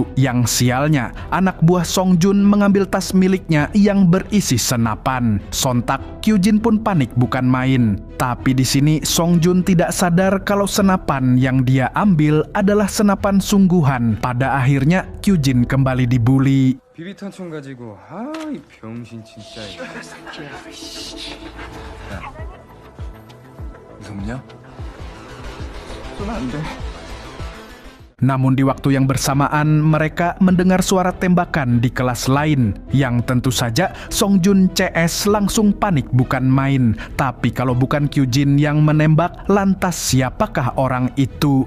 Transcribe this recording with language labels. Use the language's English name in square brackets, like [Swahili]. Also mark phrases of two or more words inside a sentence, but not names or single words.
[Indonesian] Yang sialnya, anak buah Songjun mengambil tas miliknya yang berisi senapan. Sontak, Kyujin pun panik bukan main. Tapi di sini Songjun tidak sadar kalau senapan yang dia ambil adalah adalah senapan sungguhan. Pada akhirnya Kyujin kembali dibully. [Korean] 비비탄총 가지고 이 병신 진짜. 야, 무섭냐? 쏘면 안 돼. [Indonesian] Namun di waktu yang bersamaan mereka mendengar suara tembakan di kelas lain, yang tentu saja Songjun CS langsung panik bukan main. Tapi kalau bukan Kyujin yang menembak, lantas siapakah orang itu?